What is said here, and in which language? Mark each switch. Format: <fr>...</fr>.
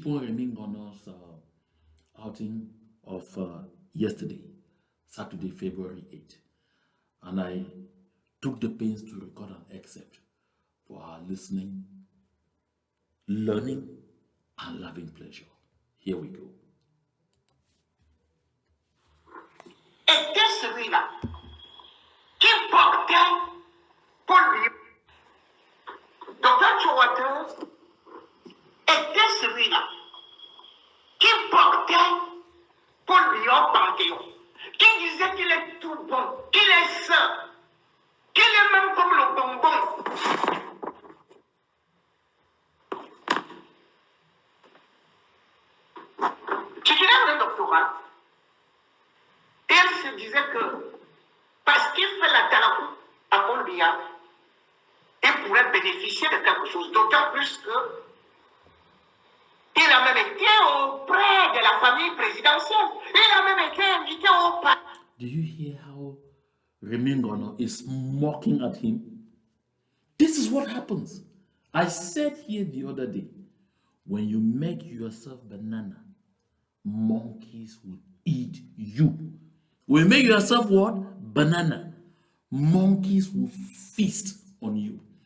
<en>Remingono's outing of yesterday, Saturday, February 8th. And I took the pains to record an excerpt for our listening, learning, and loving pleasure. Here we go.</en> <fr>Était celui-là qui portait pour lui. Dr. Waters était celui-là qui portait pour lui au Panthéon, qui disait qu'il est tout bon, qu'il est saint, qu'il est même comme le bonbon. Titulaire d'un doctorat, elle se disait que parce qu'il fait la talakou à Colombia, il pourrait bénéficier de quelque chose, d'autant plus que il a même été auprès de la famille présidentielle. Il a même été invité au palais.</fr> <en>Do you hear how Remingono is mocking at him. This is what happens. I said here the other day, when you make yourself banana, monkeys will eat you. When you make yourself what? Banana, monkeys will feast on you.</en>